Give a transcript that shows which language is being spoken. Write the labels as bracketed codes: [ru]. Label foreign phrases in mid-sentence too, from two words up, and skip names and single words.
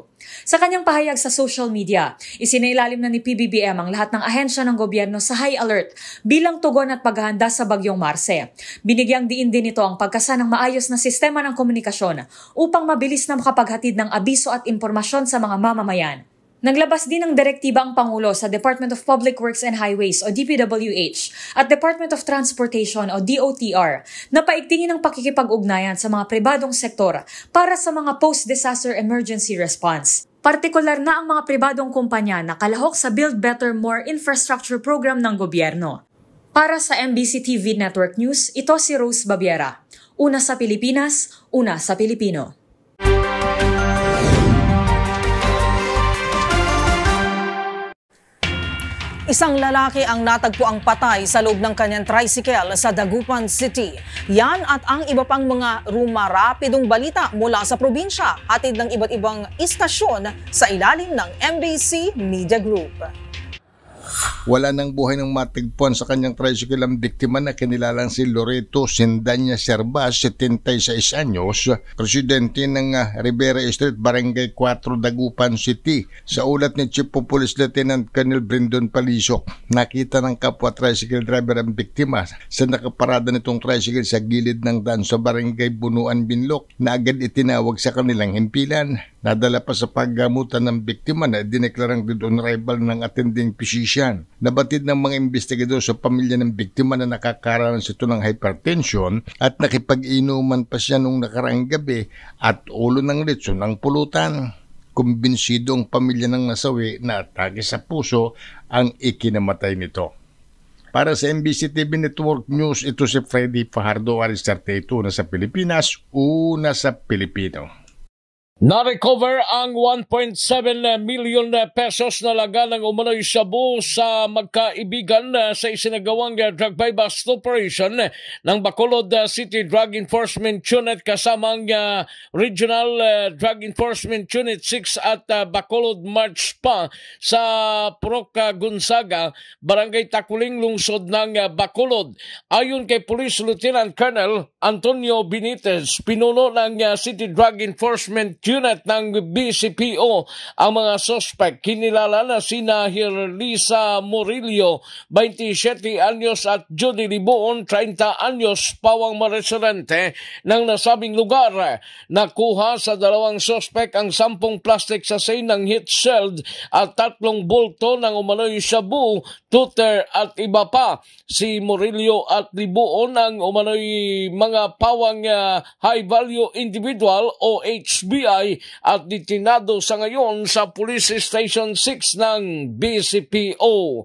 [tl] Sa kanyang pahayag sa [en] social media, [tl] isinailalim na ni PBBM ang lahat ng ahensya ng gobyerno sa [en] high alert [tl] bilang tugon at paghahanda sa bagyong Marce. Binigyang diin din ito ang pagkasa ng maayos na sistema ng komunikasyon upang mabilis na makapaghatid ng abiso at impormasyon sa mga mamamayan. Naglabas din ng direktiba ang Pangulo sa Department of Public Works and Highways o DPWH at Department of Transportation o DOTR na paigtingin ang pakikipag-ugnayan sa mga pribadong sektor para sa mga [en] post-disaster emergency response. [tl] Partikular na ang mga pribadong kumpanya na kalahok sa Build Better More [en] infrastructure program [tl] ng gobyerno. Para sa MBC TV Network News, ito si Rose Babiera. Una sa Pilipinas, una sa Pilipino. Isang lalaki ang natagpuang patay sa loob ng kanyang tricycle sa Dagupan City. Yan at ang iba pang mga rumarapidong balita mula sa probinsya, hatid ng iba't ibang istasyon sa ilalim ng MBC Media Group. Wala nang buhay ng matigpuan sa kanyang tricycle ang biktima na kinilalang si Loreto Sindanya Servas, 76 anyos, presidente ng Rivera Street, Barangay 4, Dagupan City. Sa ulat ni Chief of Police Lieutenant Colonel Brindon Palisok, nakita ng kapwa tricycle driver ang biktima sa nakaparada nitong tricycle sa gilid ng daan sa Barangay Bunuan, Binlok, na agad itinawag sa kanilang himpilan. Nadala pa sa paggamutan ng biktima na dineklarang [en] dead on arrival [tl] ng [en] attending physician. [tl] Nabatid ng mga investigador sa pamilya ng biktima na nakakaranas ito ng hypertension at nakipag-inuman pa siya nung nakaraang gabi at ulo ng litson ng pulutan. Kumbinsido ang pamilya ng nasawi na atake sa puso ang ikinamatay nito. Para sa MBC TV Network News, ito si Freddy Fajardo, Aris 32 na sa Pilipinas, una sa Pilipino. Na-recover ang 1.7 million pesos na laga ng umano'y shabu sa magkaibigan sa isinagawang [en] drug buy-bust operation [tl] ng Bacolod City Drug Enforcement Unit kasamang Regional Drug Enforcement Unit 6 at Bacolod March pa sa Purok Gonzaga, Barangay Takuling, lungsod ng Bacolod. Ayon kay Police Lieutenant Colonel Antonio Benitez, pinuno ng City Drug Enforcement Unit ng BCPO ang mga suspect. Kinilala na sina Hirlisa Murillo, 27 anyos at Judy Libuon, 30 anyos, pawang maresidente ng nasabing lugar. Nakuha sa dalawang suspect ang 10 [en] plastic sachet [tl] ng [en] hit shelled [tl] at 3 bulto ng umano'y shabu, tuter at iba pa. Si Murillo at Libuon ang umano'y mga pawang [en] high value individual [tl] o HBI at ditinado sa ngayon sa Police Station 6 ng BCPO.